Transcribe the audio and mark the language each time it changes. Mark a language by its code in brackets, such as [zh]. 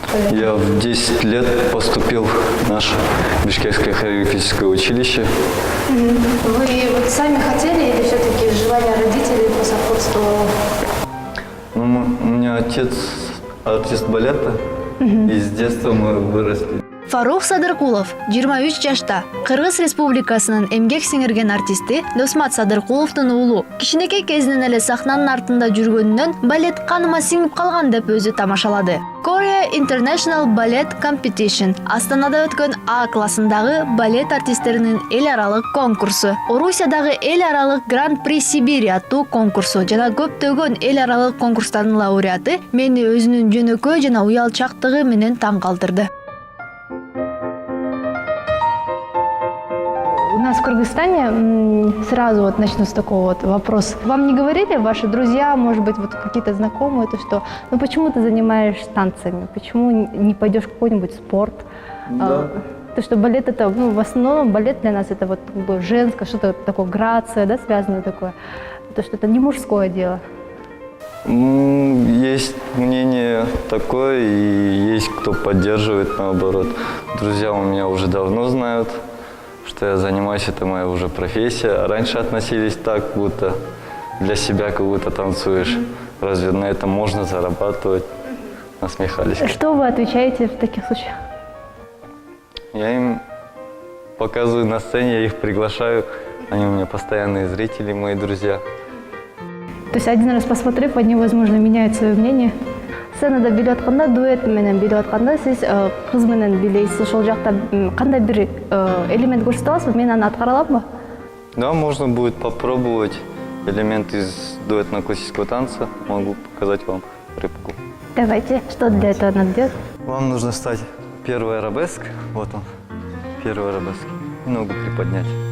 [ru] Я в 10 лет поступил в наше Бишкекское хореографическое училище. Вы вот сами хотели или все-таки желание родителей посопутствовало? Ну, у меня отец артист балета. И с детства мы выросли. [ky] Фарук Садыркулов 23 жашта. Кыргыз Республикасынын эмгек сиңирген артисти Досмат Садыркуловдун уулу. Кичинекей кезинен эле сахнанын артында жүргөнүнөн балет каныма сиңип калган деп өзү тамашалады. Korea International Ballet Competition Астанада өткөн А классындагы балет артисттеринин эл аралык конкурсу, Орусиядагы эл аралык Гран-при Сибирь аттуу конкурсу жана көптөгөн эл аралык конкурстардын лауреаты мени өзүнүн жөнөкөй жана уялчактыгы менен таң калтырды. [ru] У нас в Кыргызстане, сразу вот начну с такого вот вопроса. Вам не говорили ваши друзья, может быть, вот какие-то знакомые, то что, ну почему ты занимаешься танцами, почему не пойдешь в какой-нибудь спорт? Да. То, что балет это, ну, в основном балет для нас это вот как бы женское, что-то такое, грация, да, связанное такое. То, что это не мужское дело. Есть мнение такое, и есть кто поддерживает, наоборот. Друзья у меня уже давно знают, что я занимаюсь, это моя уже профессия. А раньше относились так, будто для себя как будто танцуешь. Разве на этом можно зарабатывать? Насмехались. Что вы отвечаете в таких случаях? Я им показываю на сцене, я их приглашаю. Они у меня постоянные зрители, мои друзья. То есть один раз посмотрев, они, возможно, меняют свое мнение. [ky] Сценада билеп атканда, дуэт менен билеп атканда, сиз кыз менен билейсиз, ошол жакта кандай бир элемент көрсөтө аласызбы? Мен аны аткара аламбы? [ru] Да, можно будет попробовать элемент из дуэтно-классического танца. Могу показать вам рыбку. Давайте, что для этого надо делать? Вам нужно встать первый арабеск, вот он, первый арабеск, и ногу приподнять.